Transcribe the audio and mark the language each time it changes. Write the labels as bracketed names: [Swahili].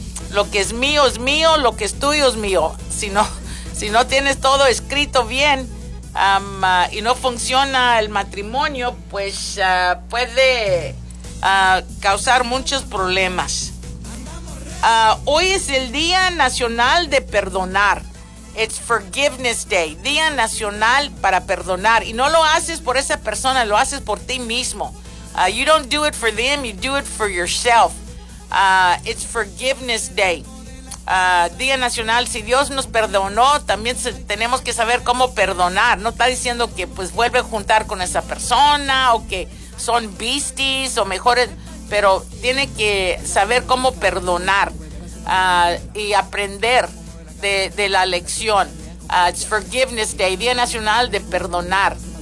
[Spanish] Lo que es mío, lo que es tuyo es mío. Si no tienes todo escrito bien y no funciona el matrimonio, pues puede causar muchos problemas. Hoy es el Día Nacional de Perdonar. [English] It's Forgiveness Day. [Spanish] Día Nacional para Perdonar. Y no lo haces por esa persona, lo haces por ti mismo. [English] You don't do it for them, you do it for yourself. It's Forgiveness Day. [Spanish] Día Nacional. Si Dios nos perdonó, también tenemos que saber cómo perdonar. No está diciendo que pues vuelve a juntar con esa persona o que son beasties o mejores, pero tiene que saber cómo perdonar y aprender de la lección. [English] It's Forgiveness Day, [Spanish] Día Nacional de Perdonar.